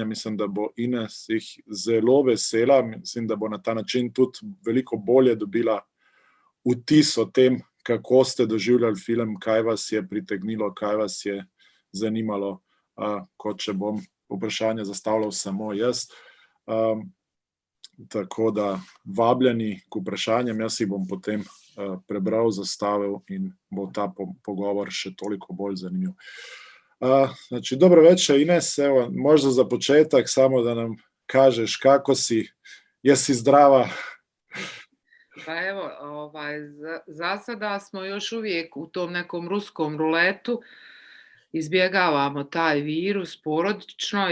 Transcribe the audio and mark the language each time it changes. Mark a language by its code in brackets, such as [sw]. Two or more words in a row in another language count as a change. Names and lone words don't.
[sl] Mislim, da bo Ines jih zelo vesela. Mislim, da bo na ta način tudi veliko bolje dobila vtis o tem, kako ste doživljali film, kaj vas je pritegnilo, kaj vas je zanimalo, kot če bom vprašanje zastavljal samo jaz. Tako da vabljeni k vprašanjem, jaz jih bom potem prebral, zastavil in bo ta pogovor še toliko bolj zanimiv. [hr] Znači, dobro večer, Ines, evo, možda za početak samo da nam kažeš kako si, jesi zdrava? [bs] Pa evo, za sada smo još uvijek u tom nekom ruskom ruletu, izbjegavamo taj virus porodično.